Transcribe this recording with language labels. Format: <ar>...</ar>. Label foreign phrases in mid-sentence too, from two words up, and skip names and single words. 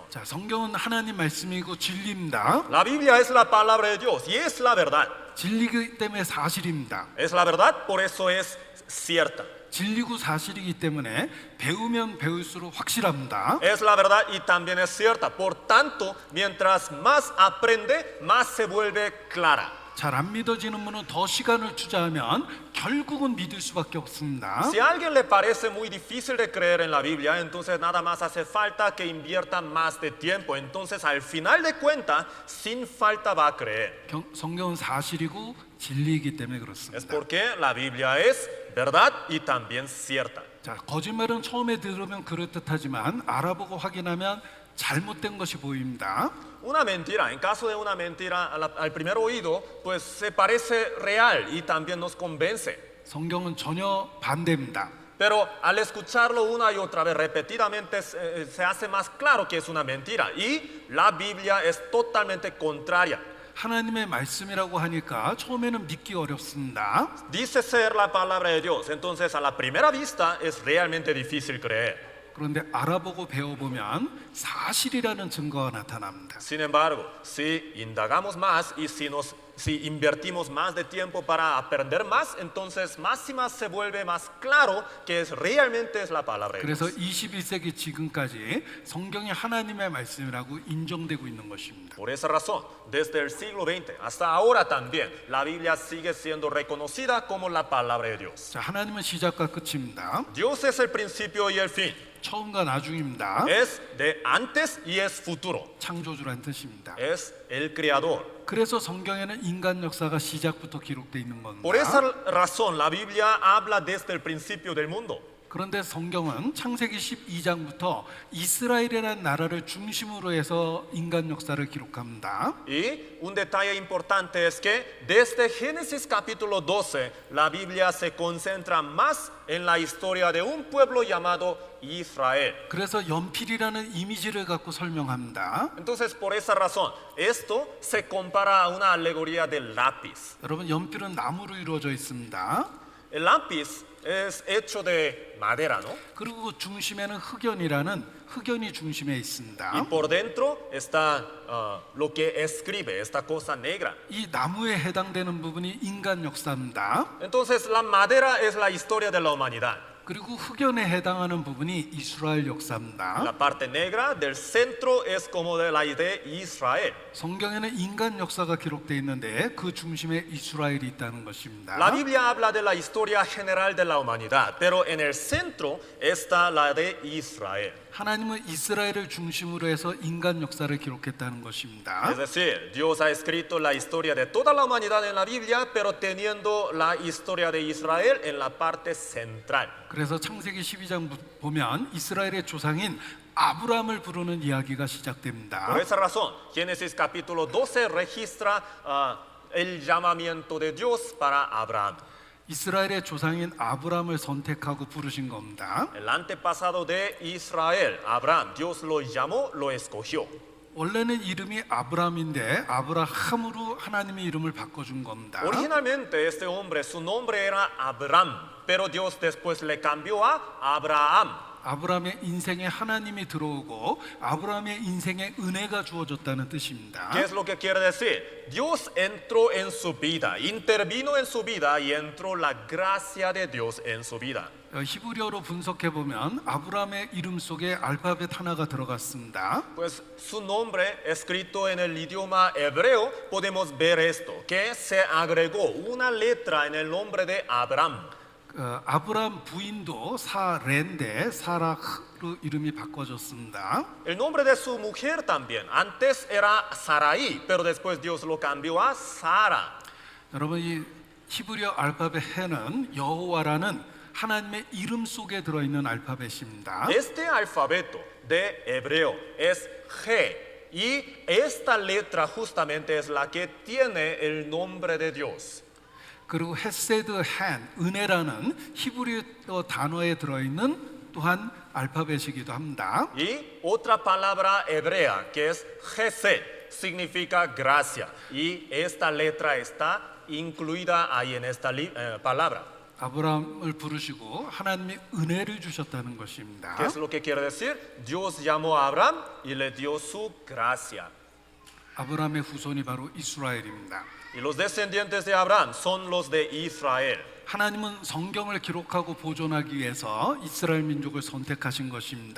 <ko>자, 성경은 하나님 말씀이고 진리입니다.</ko> <es>La Biblia es la palabra de Dios y es la verdad.</es> <ko>진리기 때문에 사실입니다.</ko> <es>Es la verdad, por eso es cierta.</es> <ko>진리고 사실이기 때문에 배우면 배울수록 확실합니다.</ko> <es>Es la verdad y también es cierta. Por tanto, mientras más aprende, más se vuelve clara.</es> <ko>잘 안 믿어지는 분은 더 시간을 투자하면 결국은 믿을 수밖에 없습니다.</ko> <es>Si a alguien le parece muy difícil de creer en la Biblia, entonces nada más hace falta que invierta más de tiempo. Entonces, al final de cuentas, sin falta va a creer.</es> <ko>성경은 사실이고 진리이기 때문에</ko> <es>Es</es> <ko>그렇습니다.</ko> <es>porque la Biblia es verdad y también cierta.</es> <ko>자, 거짓말은 처음에 들으면 그럴듯하지만 알아보고 확인하면 잘못된 것이 보입니다.</ko> <es>Una mentira, en caso de una mentira al primer oído, pues se parece real y también nos convence.</es> <ko>성경은 전혀 반대입니다.</ko> <es>Pero al escucharlo una y otra vez repetidamente se hace más claro que es una mentira. Y la Biblia es totalmente contraria.</es> <ko>하나님의 말씀이라고 하니까 처음에는 믿기 어렵습니다.</ko> <es>Dice ser la palabra de Dios, entonces a la primera vista es realmente difícil creer.</es> <ko>그런데 알아보고 배워보면 사실이라는 증거가 나타납니다.</ko> <es>Sin embargo, si indagamos más y si invertimos más de tiempo para aprender más, entonces más y más se vuelve más claro que realmente es la palabra de</es> <ko>그래서</ko> <es>Dios.</es> <ko>21세기 지금까지 성경이 하나님의 말씀이라고 인정되고 있는 것입니다.</ko> <es>Por esa razón, desde el siglo XX hasta ahora también, la Biblia sigue siendo reconocida como la palabra de Dios.</es> <ko>자, 하나님은 시작과 끝입니다.</ko> <es>Dios es el principio y el fin.</es> <ko>처음과 나중입니다.</ko> <es>Es de antes y es futuro.</es> <ko>창조주란 뜻입니다.</ko> <es>Es el creador.</es> <ko>그래서 성경에는 인간 역사가 시작부터 기록되어 있는</ko> <es>Por esa</es> <ko>겁니다.</ko> <es>razón, la Biblia habla desde el principio del mundo.</es> <ko>그런데 성경은 창세기 12장부터 이스라엘이라는 나라를 중심으로 해서 인간 역사를 기록합니다.</ko> <es>Y un detalle importante es que desde Génesis capítulo 12, la Biblia se concentra más en la historia de un pueblo llamado Israel.</es> <ko>그래서 연필이라는 이미지를 갖고 설명합니다.</ko> <es>Entonces, por esa razón, esto se compara a una alegoría del lápiz.</es> <ko>여러분, 연필은 나무로 이루어져 있습니다.</ko> <es>El lápiz es hecho de madera, ¿no?</es> <ko>그리고 그 중심에는 흑연이 중심에</ko> <es>Y</es> <ko>있습니다.</ko> <es>por dentro está lo que escribe, esta cosa negra.</es> <ko>이 나무에 해당되는 부분이 인간 역사입니다.</ko> <es>Entonces, la madera es la historia de la humanidad.</es> <ko>그리고 흑연에 해당하는 부분이 이스라엘 역사입니다.</ko> <es>La parte negra del centro es como de la de Israel.</es> <ko>성경에는 인간 역사가 기록되어 있는데 그 중심에 이스라엘이 있다는 것입니다.</ko> <es>La Biblia habla de la historia general de la humanidad, pero en el centro está la de Israel.</es> <ko>하나님은 이스라엘을 중심으로 해서 인간 역사를 기록했다는 것입니다.</ko> <es>Es decir, Dios ha escrito la historia de toda la humanidad en la Biblia, pero teniendo la historia de Israel en la parte central.</es> <ko>그래서 창세기 12장 보면 이스라엘의 조상인 아브라함을 부르는 이야기가 시작됩니다.</ko> <es>Por esa razón, Génesis capítulo 12 registra el llamamiento de Dios para Abraham.</es> <ko>이스라엘의 조상인 아브라함을 선택하고 부르신 겁니다.</ko> <es>El antepasado de Israel, Abraham, Dios lo llamó, lo escogió.</es> <ko>원래는 이름이 아브라함인데 아브라함으로 하나님의 이름을 바꿔준 겁니다.</ko> <es>Originalmente este hombre, su nombre era Abraham, pero Dios después le cambió a Abraham.</es> <ko>아브라함의 인생에 하나님이 들어오고 아브라함의 인생에 은혜가 주어졌다는 뜻입니다.</ko> <es>¿Qué es lo que quiere decir? Dios entró en su vida, intervino en su vida y entró la gracia de Dios en su vida.</es> <ko>히브리어로 분석해 보면 아브라함의 이름 속에 알파벳 하나가 들어갔습니다.</ko> <es>Pues su nombre escrito en el idioma hebreo podemos ver esto, que se agregó una letra en el nombre de Abraham.</es> <ko>아브람 부인도 사레인데 사라로 이름이 바꿔졌습니다.</ko> <es>El nombre de su mujer también. Antes era Sarai, pero después Dios lo cambió a Sara.</es> <ko>여러분 이 히브리어 알파벳 해는 여호와라는 하나님의 이름 속에 들어있는 알파벳입니다.</ko> <es>Este alfabeto de hebreo es G y esta letra justamente es la que tiene el nombre de Dios.</es> <ko>그리고 헤세드 한 은혜라는 히브리어 단어에 들어있는 또한 알파벳이기도 합니다.</ko> <es>Y otra palabra hebrea que es Gesed significa gracia y esta letra está incluida ahí en esta palabra.</es> <ko>아브라함을 부르시고 하나님이 은혜를 주셨다는 것입니다.</ko> <es>¿Qué es lo que quiere decir? Dios llamó a Abraham y le dio su gracia.</es> <ko>아브라함의 후손이 바로 이스라엘입니다.</ko> <es>Y los descendientes de Abraham son los de Israel.</es> <ko>하나님은 성경을 기록하고 보존하기 위해서 이스라엘 민족을 선택하신 것입니다.</ko>